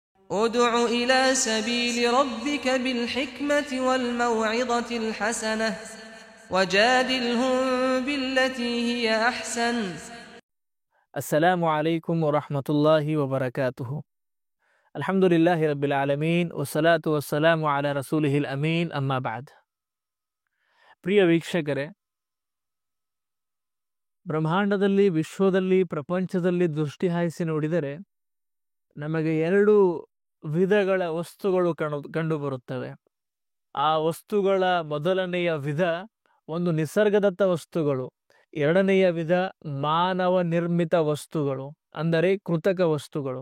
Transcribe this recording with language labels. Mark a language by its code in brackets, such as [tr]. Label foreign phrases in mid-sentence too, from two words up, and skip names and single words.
[ar] ادع إلى سبيل ربك بالحكمة والموعظة الحسنة وجادلهم بالتي هي أحسن. السلام عليكم ورحمة الله وبركاته. الحمد لله رب العالمين والصلاة والسلام على رسوله الأمين أما بعد. [kn] ಪ್ರಿಯ ವೀಕ್ಷಕರೇ, ಬ್ರಹ್ಮಾಂಡದಲ್ಲಿ, ವಿಶ್ವದಲ್ಲಿ, ಪ್ರಪಂಚದಲ್ಲಿ ದೃಷ್ಟಿ ಹಾಯಿಸಿ ನೋಡಿದರೆ ನಮಗೆ ಎರಡು ವಿಧಗಳ ವಸ್ತುಗಳು ಕಂಡುಬರುತ್ತವೆ. ಆ ವಸ್ತುಗಳ ಮೊದಲನೆಯ ವಿಧ ಒಂದು ನಿಸರ್ಗದತ್ತ ವಸ್ತುಗಳು, ಎರಡನೆಯ ವಿಧ ಮಾನವ ನಿರ್ಮಿತ ವಸ್ತುಗಳು, ಅಂದರೆ ಕೃತಕ ವಸ್ತುಗಳು.